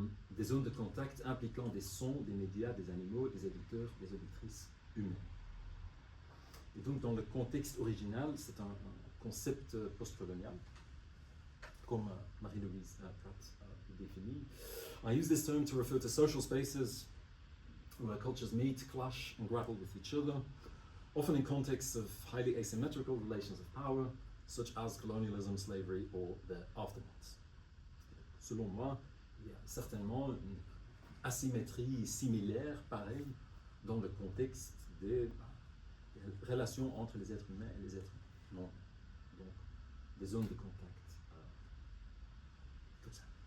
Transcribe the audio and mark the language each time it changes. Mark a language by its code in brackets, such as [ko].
[fr] Des zones de contact impliquant des sons, des médias, des animaux, des éditeurs, des auditrices humaines. Et donc, dans le contexte original, c'est un concept postcolonial, comme Marie-Louise Pratt le définit. [en] I use this term to refer to social spaces where cultures meet, clash, and grapple with each other, often in contexts of highly asymmetrical relations of power, such as colonialism, slavery, or their aftermaths. [fr] Selon moi, il y a certainement une asymétrie similaire, pareille, dans le contexte des relations entre les êtres humains et les êtres non. Donc, des zones de contact. Tout ça.